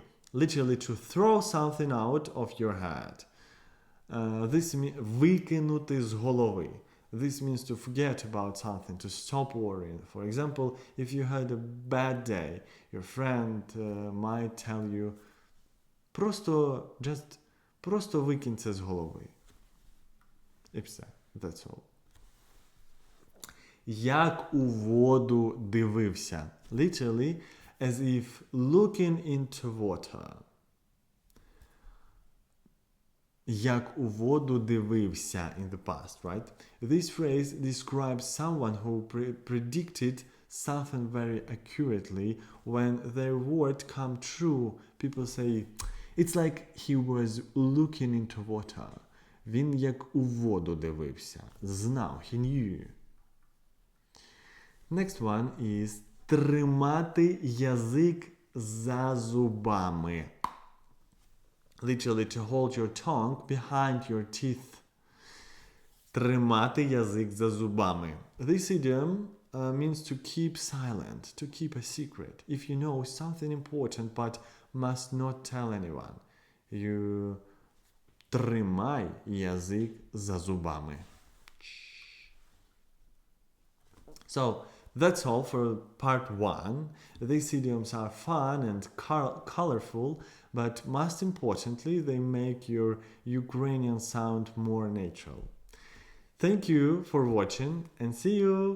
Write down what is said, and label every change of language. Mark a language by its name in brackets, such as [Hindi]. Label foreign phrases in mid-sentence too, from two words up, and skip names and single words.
[English] Literally, to throw something out of your head. This means [Ukrainian] викинути з голови. [English] This means to forget about something, to stop worrying. For example, if you had a bad day, your friend might tell you [Ukrainian] просто викинь це з голови. І все. [English] That's all. [Ukrainian] Як у воду дивився. [English] Literally, as if looking into water. [Ukrainian] Як у воду дивився [English] in the past, right? This phrase describes someone who predicted something very accurately. When their word come true, people say, It's like he was looking into water. [Ukrainian] Він як у воду дивився. Знав, [English] he knew. Next one is [Ukrainian] тримати язик за зубами. [English] Literally to hold your tongue behind your teeth. [Ukrainian] Тримати язик за зубами. [English] This idiom means to keep silent, to keep a secret. If you know something important but must not tell anyone, you [Ukrainian] тримай язик за зубами. [English] So, that's all for part 1. These idioms are fun and colorful, but most importantly, they make your Ukrainian sound more natural. Thank you for watching and see you!